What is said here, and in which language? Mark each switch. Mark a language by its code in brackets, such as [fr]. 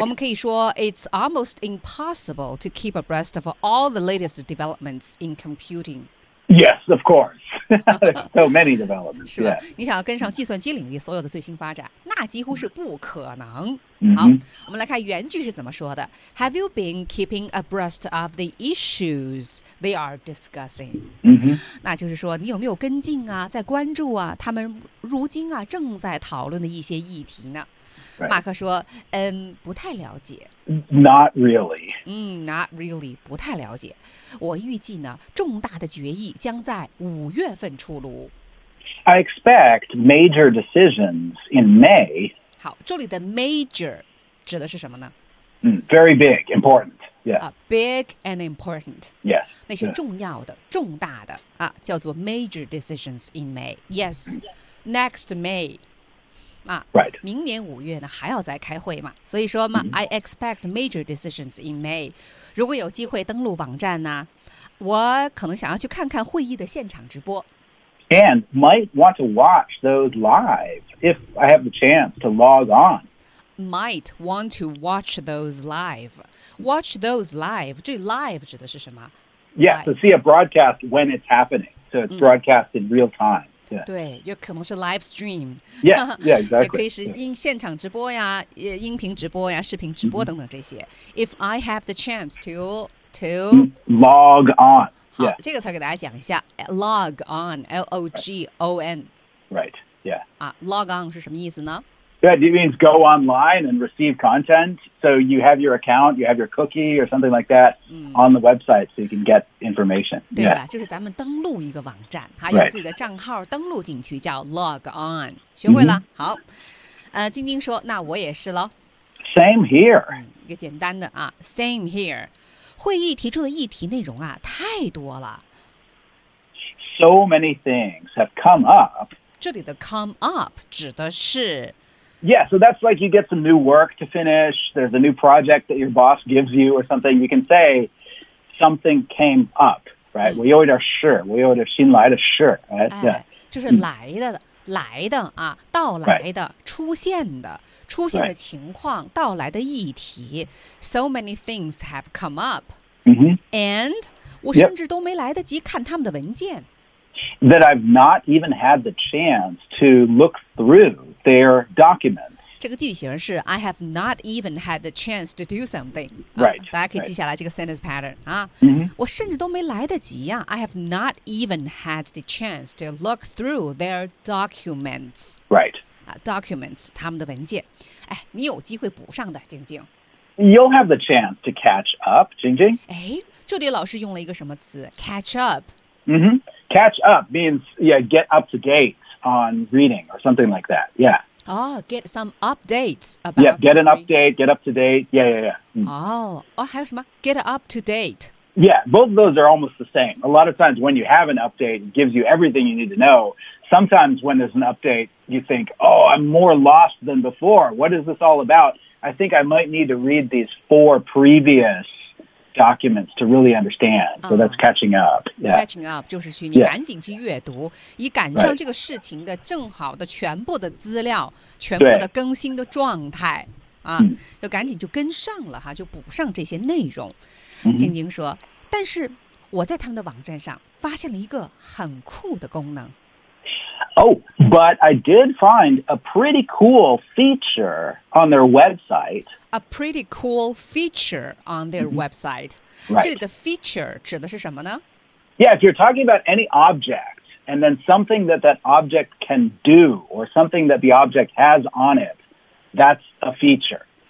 [zh] 我们可以说 [en] it's almost impossible to keep abreast of all the latest developments in computing yes of course so many developments [zh] 是吧、 [en] yeah. [zh] 你想要跟上计算机领域所有的最新发展那几乎是不可能 Mm-hmm. 好，我们来看原句是怎么说的。 [en] Have you been keeping abreast of the issues they are discussing?、 Mm-hmm. [zh] 那就是说，你有没有跟进啊，在关注啊，他们如今啊正在讨论的一些议题呢？ [en] Right. [zh] 马克说，不太了解。 [en] Not really. Not really. [zh] 不太了解。我预计呢，重大的决议将在五月份出炉。 [en] I expect major decisions in May. [zh] 好，这里的 major 指的是什么呢？ [en] Very big, important. Yeah. Big and important. Yes. [zh] 那些重要的、重大的啊，叫做 [en] major decisions in May. Yes. Next May. [zh] 啊 [en] ，Right. [zh] 明年五月呢还要再开会嘛？所以说嘛、 [en] I expect major decisions in May. [zh] 如果有机会登录网站呢，我可能想要去看看会议的现场直播。 [en] And might want to watch those live if I have the chance to log on. Might want to watch those live. Watch those live. [zh] 这 live 指的是什么 [en] Yeah, to、so、see a broadcast when it's happening. So it's broadcast in real time. Yeah. [zh] 对，就可能是 [en] live stream. Yeah, yeah, exactly. [zh] 也可以是现场直播呀，音频直播呀，视频直播等等这些 [en] If I have the chance to log on. [zh] 好、 [en] yeah. [zh] 这个词给大家讲一下 log on, L-O-G-O-N. [en] Right, yeah.、 [zh] log on 是什么意思呢 [en] Yeah, it means go online and receive content. So you have your account, you have your cookie or something like that、on the website so you can get information. [zh] 对吧、 [en] yeah. [zh] 就是咱们登录一个网站还有自己的账号登录进去叫 log on. 学会了、好。晶晶说那我也是咯。 [en] Same here. [zh] 一个简单的啊 , [en] same here. [zh] 会议提出的议题内容啊太多了。 [en] So many things have come up. [zh] 这里的 come up 指的是 [en] Yeah, so that's like you get some new work to finish. There's a new project that your boss gives you or something. You can say something came up, right? [zh] 我有点事，我有点新来的事 right? 哎， yeah. 就是来的、来的啊，到来的、 [en] right. [zh] 出现的、出现的情况、 [en] right. [zh] 到来的议题。 [en] So many things have come up.、 Mm-hmm. [zh] And 我甚至都没来得及看他们的文件。 [en] That I've not even had the chance to look through their documents. [zh] 这个句型是 [en] I have not even had the chance to do something. Right.、 [zh] 大家可以记下来这个 sentence pattern. 啊、 mm-hmm. 我甚至都没来得及啊 [en] I have not even had the chance to look through their documents. Right.、 [zh] documents, 他们的文件。哎，你有机会补上的，晶晶。 [en] You'll have the chance to catch up, 晶晶。 [zh] 哎，这里老师用了一个什么词 catch up. [en] Mm-hmm. Catch up means, yeah, get up to date on reading or something like that, yeah. Oh, get some updates about reading. Yeah, get an update, get up to date, yeah, yeah, yeah.、 Mm. Oh, [zh] 还有什么? [en] Get up to date. Yeah, both of those are almost the same. A lot of times when you have an update, it gives you everything you need to know. Sometimes when there's an update, you think, oh, I'm more lost than before. What is this all about? I think I might need to read these four previous... documents to really understand. So that's catching up.、Yeah. [zh] Catching up 就是去你赶紧去阅读、 [en] yeah. [zh] 以赶上这个事情的正好的全部的资料、right. 全部的更新的状态、啊 mm. 就赶紧就跟上了哈就补上这些内容。晶晶说、mm-hmm. 但是我在他们的网站上发现了一个很酷的功能。 [en] Oh, but I did find a pretty cool feature on their website. A pretty cool feature on their、mm-hmm. website.、 Right. [zh] 这里的 feature 指的是什么呢? [en] Yeah, if you're talking about any object and then something that that object can do or something that the object has on it, that's a feature.